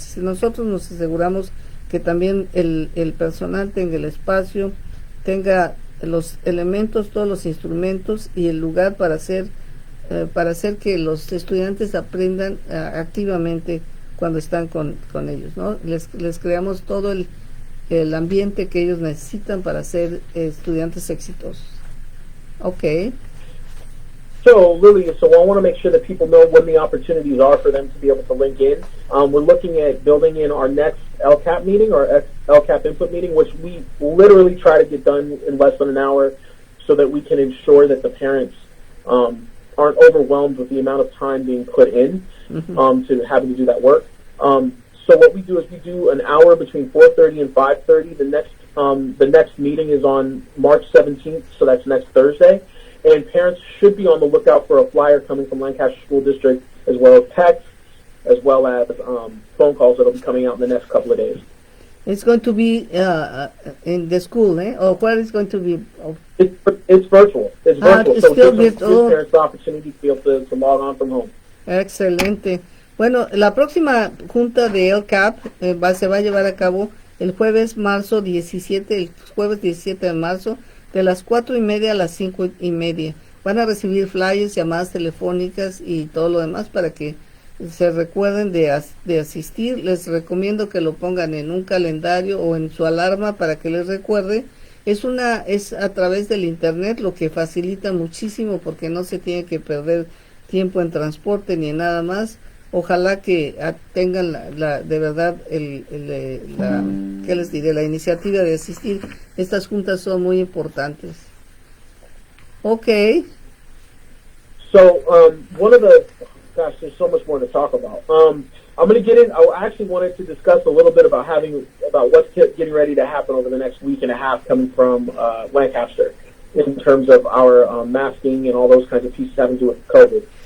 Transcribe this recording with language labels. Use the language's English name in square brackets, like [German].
[Spanish] Si nosotros nos aseguramos que también el personal tenga el espacio, tenga los elementos, todos los instrumentos y el lugar para hacer que los estudiantes aprendan activamente cuando están con ellos, ¿no? Les creamos todo el ambiente que ellos necesitan para ser estudiantes exitosos. [English] Okay. So, Lily, I want to make sure that people know when the opportunities are for them to be able to link in. We're looking at building in our next Lcap meeting, or Lcap input meeting, which we literally try to get done in less than an hour so that we can ensure that the parents aren't overwhelmed with the amount of time being put in to having to do that work. So what we do is we do an hour between 4:30 and 5:30. The next meeting is on March 17th, so that's next Thursday. And parents should be on the lookout for a flyer coming from Lancaster School District, as well as text, as well as phone calls that will be coming out in the next couple of days. It's going to be in the school, eh? Or where is going to be? It's virtual. It's virtual. It's so still it gives virtual. parents the opportunity to be able to log on from home. [Spanish] Excelente. Bueno, la próxima junta de Lcap se va a llevar a cabo el jueves 17 de marzo, de las 4:30 a las 5:30. Van a recibir flyers, llamadas telefónicas y todo lo demás para que se recuerden de asistir. Les recomiendo que lo pongan en un calendario o en su alarma para que les recuerde. Es a través del internet, lo que facilita muchísimo porque no se tiene que perder tiempo en transporte ni en nada más. Ojalá que tengan de verdad ¿qué les diré? La iniciativa de asistir. Estas juntas son muy importantes. [English] Okay. So one of the gosh, there's so much more to talk about. I'm going to get in. I actually wanted to discuss a little bit about what's getting ready to happen over the next week and a half coming from Lancaster in terms of our masking and all those kinds of pieces having to do with COVID.